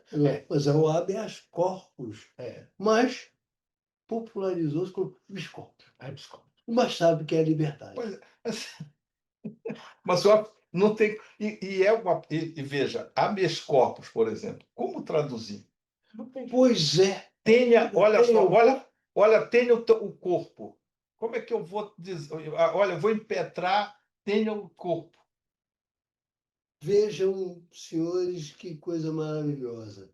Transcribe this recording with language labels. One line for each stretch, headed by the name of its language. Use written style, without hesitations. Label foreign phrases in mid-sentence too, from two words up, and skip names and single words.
Portuguese: Mas é o
Latin: habeas corpus.
Portuguese: Mas popularizou-se como
Latin: habeas corpus. habeas corpus.
Portuguese: Mas sabe que é liberdade. Pois mas só não tem. E veja,
Latin: habeas corpus,
Portuguese: por exemplo, como traduzir? Pois é. Tenha, olha só, olha, tenha o corpo. Como é que eu vou dizer? Olha, eu vou impetrar, tenha o corpo. Vejam, senhores, que coisa maravilhosa.